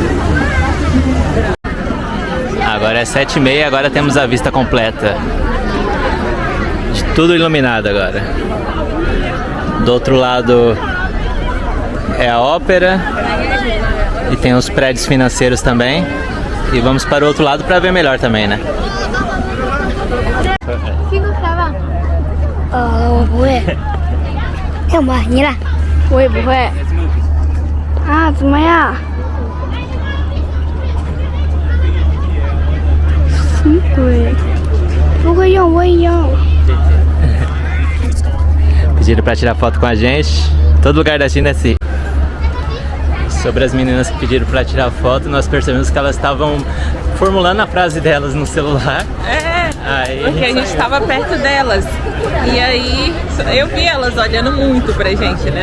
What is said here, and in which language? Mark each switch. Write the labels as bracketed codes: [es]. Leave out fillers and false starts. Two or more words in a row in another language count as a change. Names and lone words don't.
[pt] Agora é 7h30, agora temos a vista completa. Tudo iluminado agora. Do outro lado é a ópera. E tem os prédios financeiros também. E vamos para o outro lado para ver melhor também, né? [zh] 我不会。要么你来，我也不会。啊，怎么样？什么鬼？不会用我也要。 [pt] Pediram para tirar foto com a gente. Todo lugar da China é assim. Sobre as meninas que pediram para tirar foto, nós percebemos que elas estavam formulando a frase delas no celular. Aí, Porque a gente estava perto delas. E aí eu vi elas olhando muito pra gente, né?